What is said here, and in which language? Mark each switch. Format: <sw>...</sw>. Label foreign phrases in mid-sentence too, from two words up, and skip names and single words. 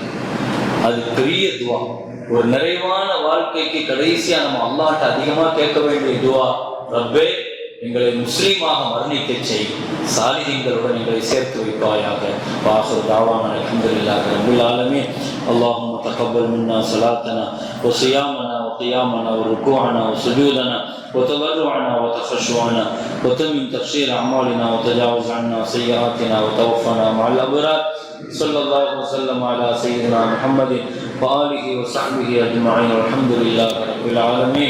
<ta>அது பெரிய துவா. ஒரு நிறைவான வாழ்க்கைக்கு கடைசியா நம்ம அல்லாஹ்ட்ட அதிகமா கேட்க வேண்டிய துவா, ரப்பே எங்களை முஸ்லீமாக மரணிக்க செய், சாலிஹீன்களுடன் எங்களை சேர்த்து வைப்பாயாக.</ta> <ar>وآخر دعوانا الحمد لله رب العالمين. اللهم تقبل منا صلاتنا وصيامنا وقيامنا وركوعنا وسجودنا وتضرعنا وتخشعنا وتمم تفسير أعمالنا وتجاوز عنا سيئاتنا وتوفنا مع الأبرار. صلى الله وسلم على سيدنا محمد وآله وصحبه أجمعين والحمد لله رب العالمين.</ar>